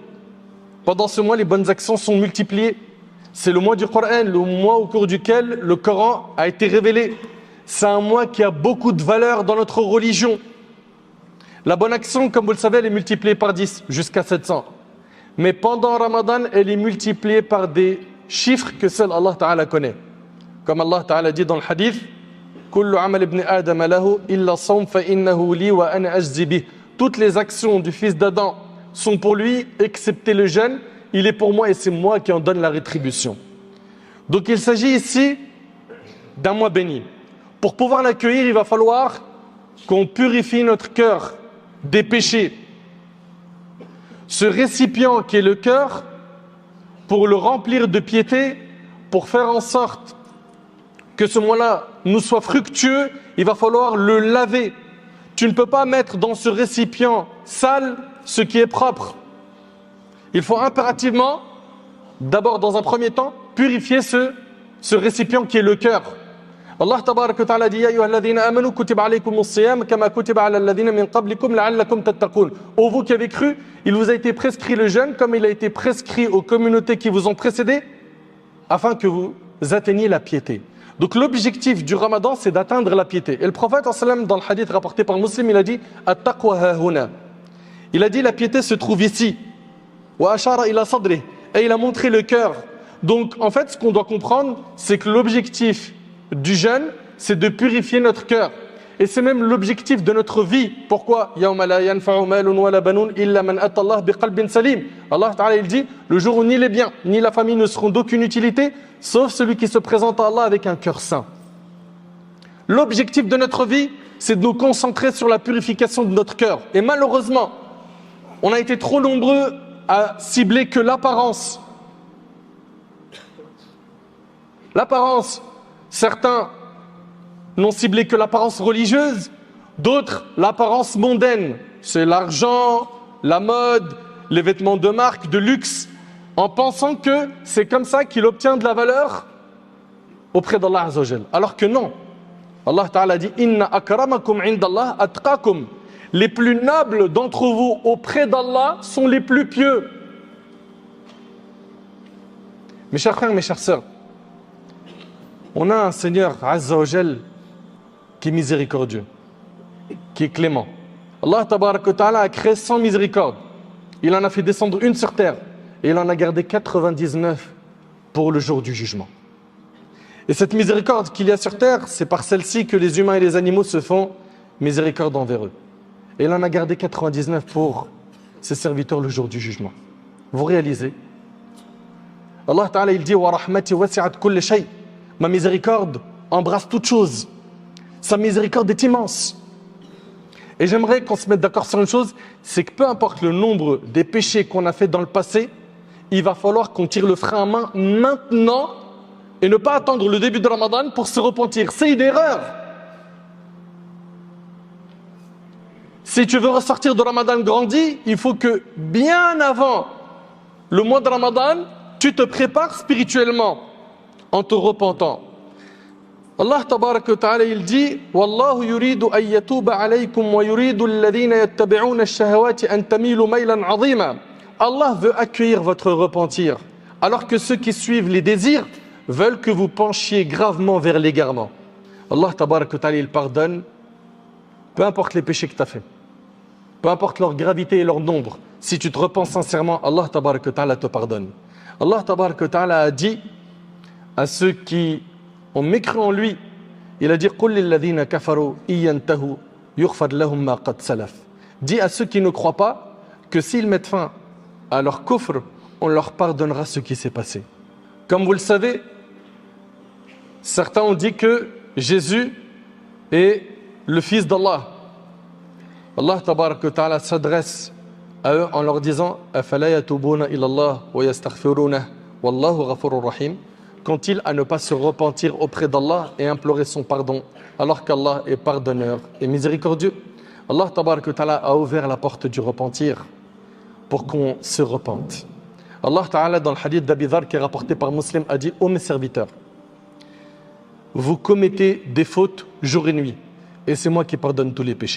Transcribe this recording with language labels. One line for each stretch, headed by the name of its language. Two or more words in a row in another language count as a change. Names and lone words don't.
French: Pendant ce mois, les bonnes actions sont multipliées. C'est le mois du Coran, le mois au cours duquel le Coran a été révélé. C'est un mois qui a beaucoup de valeur dans notre religion. La bonne action, comme vous le savez, elle est multipliée par 10, jusqu'à 700. Mais pendant Ramadan, elle est multipliée par des chiffres que seul
Arabic: الله تعالى
French: connaît. Comme
Arabic: الله تعالى
French: dit dans le hadith,
Arabic: كل عمل ابن آدم له إلا الصوم فإنه لي وأنا أجزي به.
French: Toutes les actions du fils d'Adam sont pour lui, excepté le jeûne. Il est pour moi et c'est moi qui en donne la rétribution. Donc il s'agit ici d'un mois béni. Pour pouvoir l'accueillir, il va falloir qu'on purifie notre cœur des péchés. Ce récipient qui est le cœur, pour le remplir de piété, pour faire en sorte que ce mois-là nous soit fructueux, il va falloir le laver. Tu ne peux pas mettre dans ce récipient sale ce qui est propre. Il faut impérativement, d'abord dans un premier temps, purifier ce récipient qui est le cœur.
Arabic: الله تبارك وتعالى dit يا أيها الذين آمنوا كتب عليكم الصيام كما كتب على الذين من قبلكم لعلكم تتقون.
French: Ô vous qui avez cru, il vous a été prescrit le jeûne comme il a été prescrit aux communautés qui vous ont précédés afin que vous atteigniez la piété. Donc l'objectif du Ramadan, c'est d'atteindre la piété. Et le prophète dans le hadith rapporté par Muslim, il a dit
Arabic: التقوى هاهنا.
French: Il a dit la piété se trouve ici.
Arabic: وأشار إلى صدره.
French: Et il a montré le cœur. Donc en fait, ce qu'on doit comprendre, c'est que l'objectif du jeûne, c'est de purifier notre cœur. Et c'est même l'objectif de notre vie.
Arabic: Pourquoi يوم لا ينفع مال ولا بنون إلا من أتى الله بقلب سليم. الله تعالى
French: il dit le jour où ni les biens ni la famille ne seront d'aucune utilité sauf celui qui se présente à Allah avec un cœur saint. L'objectif de notre vie, c'est de nous concentrer sur la purification de notre cœur. Et malheureusement, on a été trop nombreux à cibler que l'apparence. L'apparence, certains n'ont ciblé que l'apparence religieuse, d'autres l'apparence mondaine. C'est l'argent, la mode, les vêtements de marque, de luxe, en pensant que c'est comme ça qu'il obtient de la valeur auprès d'
Arabic: الله عز وجل.
French: Alors que non.
Arabic: الله تعالى
French: dit
Arabic: إن أكرمكم عند الله أتقاكم.
French: Les plus nobles d'entre vous auprès d'Allah sont les plus pieux. Mes chers frères, mes chères sœurs, on a un Seigneur
Arabic: عز وجل
French: qui est miséricordieux, qui est clément.
Arabic: الله تبارك وتعالى
French: a créé 100 miséricordes. Il en a fait descendre une sur terre et il en a gardé 99 pour le jour du jugement. Et cette miséricorde qu'il y a sur terre, c'est par celle-ci que les humains et les animaux se font miséricorde envers eux. Et il en a gardé 99 pour ses serviteurs le jour du jugement. Vous réalisez?
Arabic: الله تعالى
French: il dit
Arabic: ورحمتي وسعت كل شيء.
French: Ma miséricorde embrasse toute chose. Sa miséricorde est immense. Et j'aimerais qu'on se mette d'accord sur une chose, c'est que peu importe le nombre des péchés qu'on a fait dans le passé, il va falloir qu'on tire le frein à main maintenant et ne pas attendre le début de Ramadan pour se repentir. C'est une erreur. Si tu veux ressortir de Ramadan grandi, il faut que bien avant le mois de Ramadan, tu te prépares spirituellement en te repentant.
Arabic: الله تبارك وتعالى
French: il dit
Arabic: والله يريد أن يتوب عليكم ويريد الذين يتبعون الشهوات أن تميلوا ميلا عظيما.
French: Allah veut accueillir votre repentir alors que ceux qui suivent les désirs veulent que vous penchiez gravement vers l'égarement.
Arabic: الله تبارك وتعالى
French: il pardonne peu importe les péchés que tu as fait. Peu importe leur gravité et leur nombre. Si tu te repens sincèrement,
Arabic: الله تبارك وتعالى
French: te pardonne.
Arabic: الله تبارك وتعالى
French: a dit à ceux qui ont mécru en lui. Il a dit
Arabic: قُلْ لِلَّذِينَ كَفَرُوا إِيَّنْتَهُ يُغْفَرْ لَهُمْ مَا قَدْ سَلَفَ.
French: Dis à ceux qui ne croient pas que s'ils mettent fin à leur kufr, on leur pardonnera ce qui s'est passé. Comme vous le savez, certains ont dit que Jésus est le fils d'Allah.
Arabic: الله تبارك وتعالى
French: s'adresse à eux en leur disant
Arabic: أَفَلَا يَتُوبُونَ إِلَى اللَّهِ وَيَسْتَغْفِرُونَهُ وَاللَّهُ غَفُورٌ رَحِيمٌ.
French: Qu'ont-ils à ne pas se repentir auprès d'Allah et implorer son pardon alors qu'Allah est pardonneur et miséricordieux.
Arabic: الله تبارك وتعالى
French: a ouvert la porte du repentir pour qu'on se repente.
Arabic: الله تعالى
French: dans le hadith d'Abi Dharr qui est rapporté par Muslim a dit: ô mes serviteurs, vous commettez des fautes jour et nuit et c'est moi qui pardonne tous les péchés.